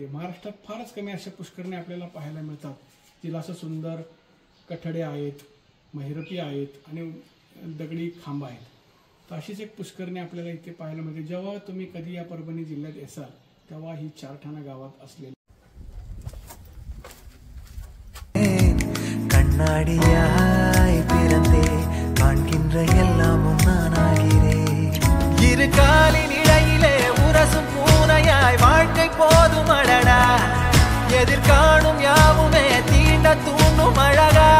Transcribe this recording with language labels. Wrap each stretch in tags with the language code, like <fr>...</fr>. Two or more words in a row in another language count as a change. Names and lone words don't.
<mr>महाराष्ट्रात फारच कमी अशा पुष्करणी आपल्याला पाहायला मिळतात जिला असं सुंदर कठडे आहेत, महिरपी आहेत आणि दगडी खांब आहेत। तर अशीच एक पुष्करणी आपल्याला इथे पाहायला मिळते। जेव्हा तुम्ही कधी या परभणी जिल्ह्यात येसाल तेव्हा ही चारठाणा गावात असलेली</mr> <ta>கண்ணாடியாய் பிறந்தே காண்கின்ற எல்லாமும் நானாகிறேன்। இரு காலின் இடையிலே உரசும் பூனையாய் வாழ்க்கை போதும் அடடா, எதிர்காணும் யாவுமே தீண்ட தூண்டும் அழகா।</ta>